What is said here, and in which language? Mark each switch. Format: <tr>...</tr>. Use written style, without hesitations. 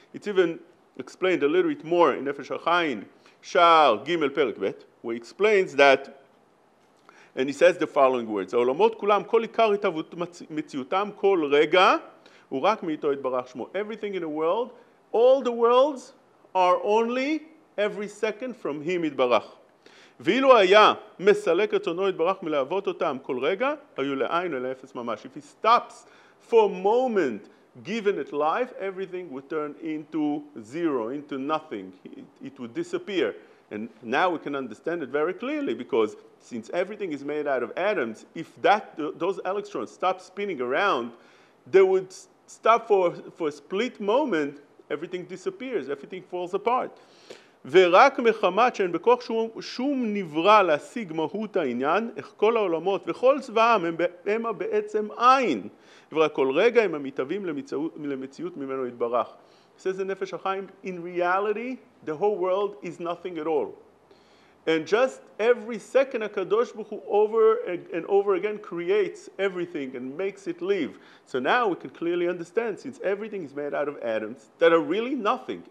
<en>It's even explained a little bit more in Nefesh HaChaim, Shar Gimel Perek Bet, where he explains that, and he says the following words,</en> <he>העולמות כולם, כל עיקר התהוות מציאותם, כל רגע, הוא רק מאיתו יתברך שמו.</he> <en>Everything in the world, all the worlds are only every second from him יתברך.</en> <he>ואילו היה מסלק רצונו יתברך מלהוות אותם כל רגע, היו לעין ולאפס ממש.</he> <en>If he stops for a moment giving it life, everything would turn into zero, into nothing. It would disappear. And now we can understand it very clearly, because since everything is made out of atoms, if those electrons stop spinning around, they would stop for a split moment, everything disappears, everything falls apart.</en> <he>ורק מחמת שאין בכוח שום נברא להשיג מהות העניין, איך כל העולמות וכל צבאם הם בעצם עין, ורק כל רגע הם המתהווים למציאות ממנו יתברך.</he> <en>Says the Nefesh HaChaim, in reality, the whole world is nothing at all. And just every second, HaKadosh Baruch Hu over and over again creates everything and makes it live. So now we can clearly understand, since everything is made out of atoms that are really nothing.</en>